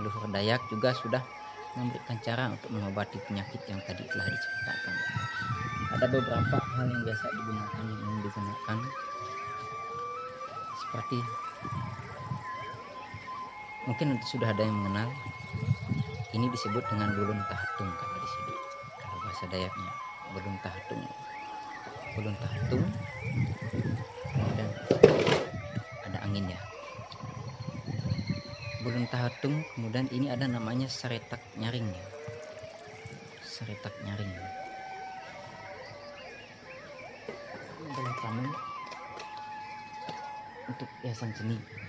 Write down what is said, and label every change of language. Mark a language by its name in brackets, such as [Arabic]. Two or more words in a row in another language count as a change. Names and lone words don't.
[Indonesian] Leluhur Dayak juga sudah memberikan cara untuk mengobati penyakit yang tadi telah diciptakan. Ada beberapa hal yang biasa digunakan seperti, mungkin sudah ada yang mengenal, ini disebut dengan bulun tahatung kalau di sini, kalau bahasa Dayaknya bulun tahatung. Bulun tahatung, dan ada angin ya. belum tahatung, kemudian ini ada namanya saretak nyaring ya. Saretak nyaring adalah taman untuk hiasan seni.